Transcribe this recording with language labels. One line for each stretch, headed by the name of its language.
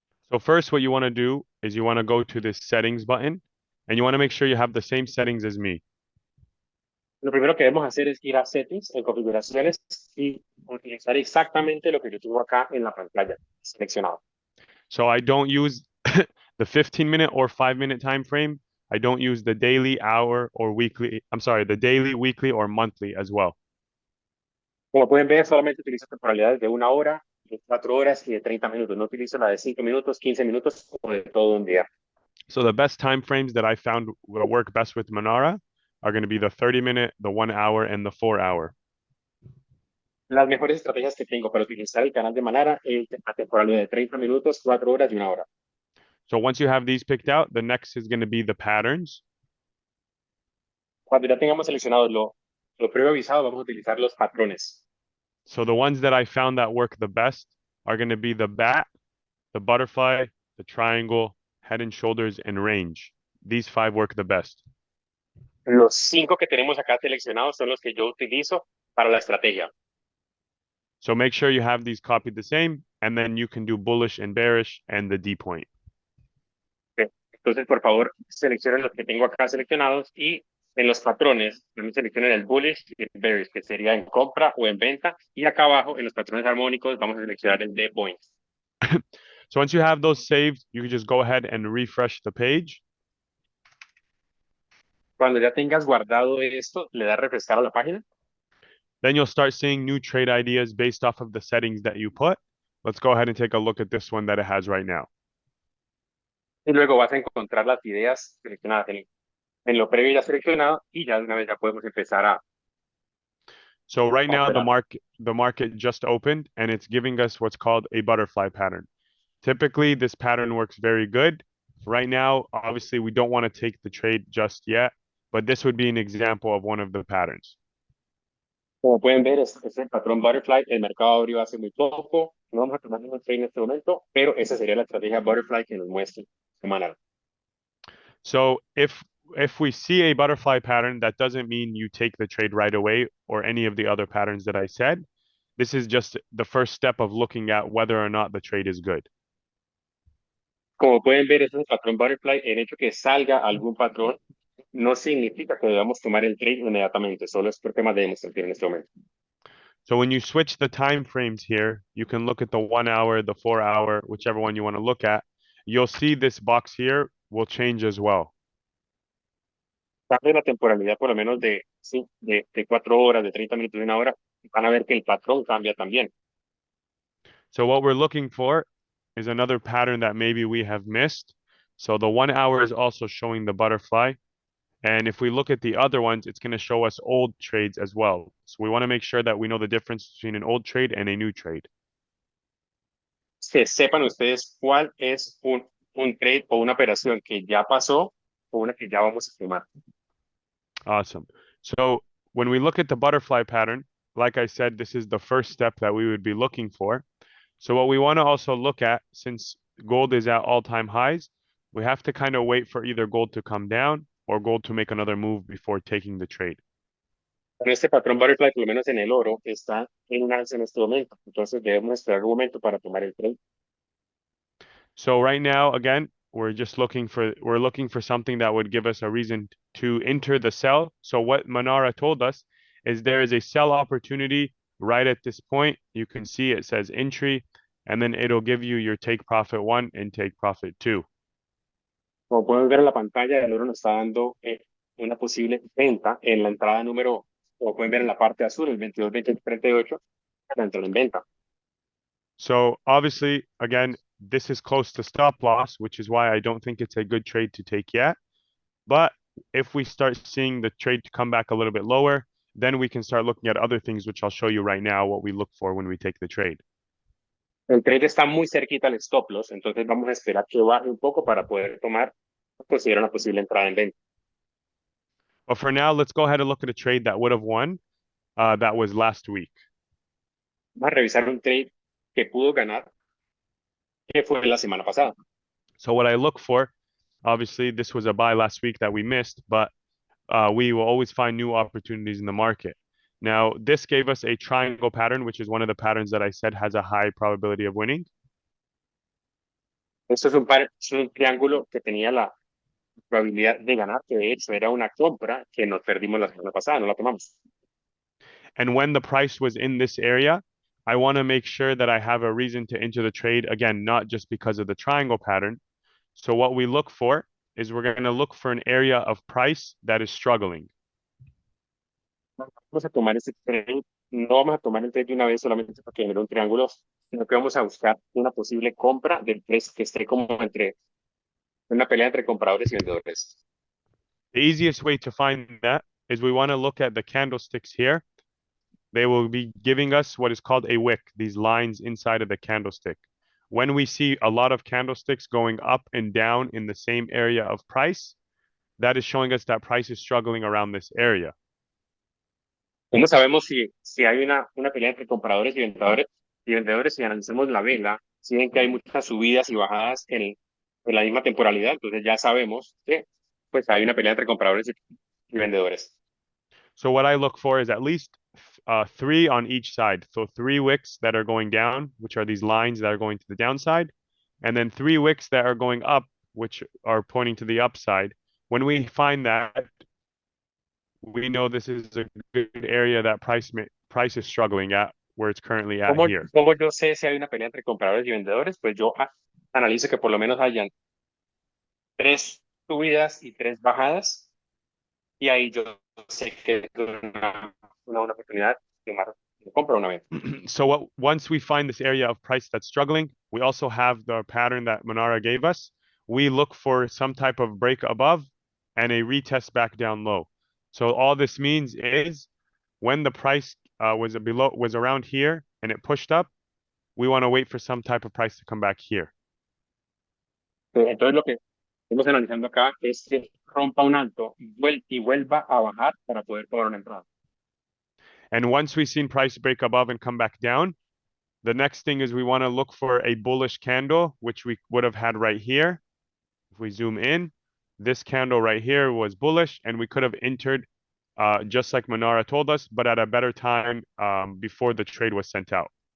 English: So first, what you want to do is you want to go to this settings button and you want to make sure you have the same settings as me.
Spanish: Lo primero que debemos hacer es ir a settings, en configuraciones y utilizar exactamente lo que yo tengo acá en la pantalla seleccionado.
English: So I don't use the 15-minute or 5-minute time frame. I don't use the daily, hour, or weekly. I'm sorry, the daily, weekly, or monthly as well.
Spanish: Como pueden ver, solamente utilizo temporalidades de 1 hora, de 4 horas y de 30 minutos. No utilizo la de 5 minutos, 15 minutos o de todo un día.
English: So the best time frames that I found will work best with Manara are going to be the 30-minute, the 1 hour, and the 4 hour.
Spanish: Las mejores estrategias que tengo para utilizar el canal de Manara es la temporalidad de 30 minutos, 4 horas y 1 hora.
English: So once you have these picked out, the next is going to be the patterns.
Spanish: Cuando ya tengamos seleccionado lo preavisado, vamos a utilizar los patrones.
English: So the ones that I found that work the best are going to be the bat, the butterfly, the triangle, head and shoulders, and range. These 5 work the best.
Spanish: Los 5 que tenemos acá seleccionados son los que yo utilizo para la estrategia.
English: So make sure you have these copied the same, and then you can do bullish and bearish and the D point. Okay.
Spanish: Entonces, por favor, seleccionen los que tengo acá seleccionados y en los patrones, también seleccionen el bullish y el bearish, que sería en compra o en venta. Y acá abajo, en los patrones armónicos, vamos a seleccionar el de points.
English: So once you have those saved, you can just go ahead and refresh the page.
Spanish: Cuando ya tengas guardado esto, le das refrescar a la página.
English: Then you'll start seeing new trade ideas based off of the settings that you put. Let's go ahead and take a look at this one that it has right now.
Spanish: Y luego vas a encontrar las ideas seleccionadas en lo previo ya seleccionado y ya de una vez ya podemos empezar a...
English: So right now the market just opened and it's giving us what's called a butterfly pattern. Typically this pattern works very good. Right now, obviously we don't want to take the trade just yet, but this would be an example of one of the patterns.
Spanish: Como pueden ver, es el patrón butterfly. El mercado abrió hace muy poco. No vamos a tomar ningún trade en este momento, pero esa sería la estrategia butterfly que nos muestra semanal.
English: So if we see a butterfly pattern, that doesn't mean you take the trade right away or any of the other patterns that I said. This is just the first step of looking at whether or not the trade is good.
Spanish: Como pueden ver, ese es el patrón butterfly. El hecho que salga algún patrón no significa que debamos tomar el trade inmediatamente, solo es por temas de demostración en este momento.
English: So when you switch the time frames here, you can look at the 1 hour, the 4 hour, whichever one you want to look at. You'll see this box here will change as well.
Spanish: Cambia la temporalidad por lo menos de 4 horas, de 30 minutos, de 1 hora. Van a ver que el patrón cambia también.
English: So what we're looking for is another pattern that maybe we have missed. So the 1 hour is also showing the butterfly. And if we look at the other ones, it's going to show us old trades as well. So we want to make sure that we know the difference between an old trade and a new trade.
Spanish: Que sepan ustedes cuál es un trade o una operación que ya pasó o una que ya vamos a tomar.
English: Awesome. So when we look at the butterfly pattern, like I said, this is the first step that we would be looking for. So what we want to also look at, since gold is at all-time highs, we have to kind of wait for either gold to come down or gold to make another move before taking the trade.
Spanish: En este patrón butterfly, por lo menos en el oro, está en un alza en este momento. Entonces debemos esperar un momento para tomar el trade.
English: So right now, again, we're looking for something that would give us a reason to enter the sell. So what Manara told us is there is a sell opportunity right at this point. You can see it says entry. and then it'll give you your take profit 1 and take profit 2.
Spanish: Como pueden ver en la pantalla, el oro nos está dando una posible venta en la entrada número, como pueden ver en la parte azul, el 22, 20, 38, para entrar en venta.
English: So obviously, again, this is close to stop loss, which is why I don't think it's a good trade to take yet. But if we start seeing the trade to come back a little bit lower, then we can start looking at other things, which I'll show you right now, what we look for when we take the trade.
Spanish: El trade está muy cerquita al stop loss, entonces vamos a esperar que baje un poco para poder considerar una posible entrada en venta.
English: But for now, let's go ahead and look at a trade that would have won. That was last week.
Spanish: Vamos a revisar un trade que pudo ganar, que fue la semana pasada.
English: So what I look for, obviously, this was a buy last week that we missed, but we will always find new opportunities in the market. Now, this gave us a triangle pattern, which is one of the patterns that I said has a high probability of winning.
Spanish: Esto es un triángulo que tenía la probabilidad de ganar, que de hecho era una compra que nos perdimos la semana pasada, no la tomamos.
English: And when the price was in this area, I want to make sure that I have a reason to enter the trade, again, not just because of the triangle pattern. So what we look for is we're going to look for an area of price that is struggling.
Spanish: Vamos a tomar este trade, no vamos a tomar el trade de una vez solamente porque genera un triángulo, sino que vamos a buscar una posible compra del precio que esté como entre una pelea entre compradores y vendedores.
English: The easiest way to find that is we want to look at the candlesticks here. They will be giving us what is called a wick, these lines inside of the candlestick. When we see a lot of candlesticks going up and down in the same area of price, that is showing us that price is struggling around this area.
Spanish: ¿Cómo sabemos si hay una pelea entre compradores y vendedores? Si analizamos la vela, si ven que hay muchas subidas y bajadas en la misma temporalidad, entonces ya sabemos que pues hay una pelea entre compradores y vendedores.
English: So what I look for is at least 3 on each side. So 3 wicks that are going down, which are these lines that are going to the downside, and then 3 wicks that are going up, which are pointing to the upside. When we find that, we know this is a good area that price is struggling at, where it's currently at here.
Spanish: ¿Cómo yo sé si hay una pelea entre compradores y vendedores? Pues yo analizo que por lo menos hayan 3 subidas y 3 bajadas, y ahí yo sé que es una oportunidad de compra o una venta.
English: So once we find this area of price that's struggling, we also have the pattern that Manara gave us. We look for some type of break above and a retest back down low. So all this means is when the price was around here and it pushed up, we want to wait for some type of price to come back here.
Spanish: Entonces lo que estamos analizando acá es que rompa un alto y vuelva a bajar para poder tomar una entrada.
English: And once we've seen price break above and come back down, the next thing is we want to look for a bullish candle, which we would have had right here. If we zoom in, this candle right here was bullish, and we could have entered just like Manara told us, but at a better time before the trade was sent out.